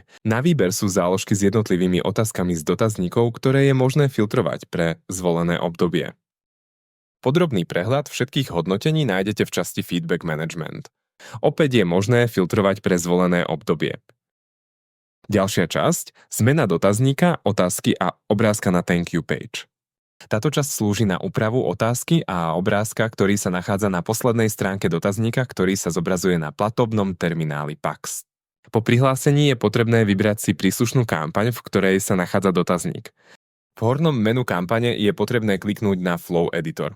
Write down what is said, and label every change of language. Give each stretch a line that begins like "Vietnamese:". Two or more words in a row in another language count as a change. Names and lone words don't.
Slovak: Na výber sú záložky s jednotlivými otázkami z dotazníkov, ktoré je možné filtrovať pre zvolené obdobie. Podrobný prehľad všetkých hodnotení nájdete v časti Feedback Management. Opäť je možné filtrovať pre zvolené obdobie. Ďalšia časť, zmena dotazníka, otázky a obrázka na
English: Thank you page.
Slovak: Táto časť slúži na úpravu otázky a obrázka, ktorý sa nachádza na poslednej stránke dotazníka, ktorý sa zobrazuje na platobnom termináli PAX. Po prihlásení je potrebné vybrať si príslušnú kampaň, v ktorej sa nachádza dotazník. V hornom menu kampane je potrebné kliknúť na Flow Editor.